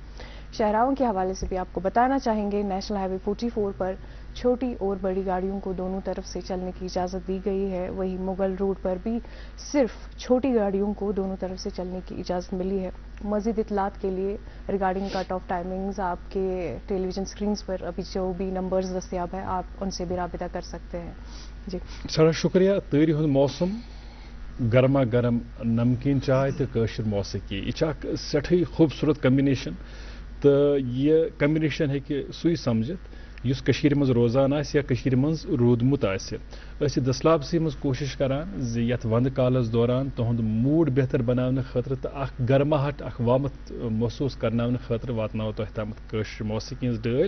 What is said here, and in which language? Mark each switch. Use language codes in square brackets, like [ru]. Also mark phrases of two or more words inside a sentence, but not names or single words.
[ur] شہراؤں کے حوالے سے بھی آپ کو بتانا چاہیں گے [en] national highway [ur] 44 پر چھوٹی اور بڑی گاڑیوں کو دونوں طرف سے چلنے کی اجازت دی گئی ہے. وہی مغل روڈ پر بھی صرف چھوٹی گاڑیوں کو دونوں طرف سے چلنے کی اجازت ملی ہے. مزید اطلاعات کے لیے [en] regarding cut off timings [ur] آپ کے [en] television screens [ur] پر ابھی جو بھی نمبرز دستیاب ہیں آپ ان سے بھی رابطہ کر سکتے ہیں. جی سر شکریہ. [ks] تۭرِ ہُنٛد موسم, گرما گرم نمکین چائے تو کٲشِر موسیقی, یہ اکھ سٮ۪ٹھٕے خوٗبصوٗرت کمبنیشن تہٕ یہِ کمبنیشن ہیٚکہِ سُے سمجھِتھ یُس کٔشیٖرِ منٛز روزان آسہِ یا کٔشیٖرِ منٛز روٗدمُت آسہِ. أسۍ چھِ دستلابسی منٛز کوٗشِش کران زِ یتھ ونٛدٕ کالس دوران تُہُنٛد موٗڈ بہتر بناونہٕ خٲطرٕ تہٕ اکھ گرماہٹ اکھ وامتھ محسوٗس کرناونہٕ خٲطرٕ واتناوو تۄہہِ تامتھ کٲشِر موسیقی ہٕنٛز ڈٲلۍ.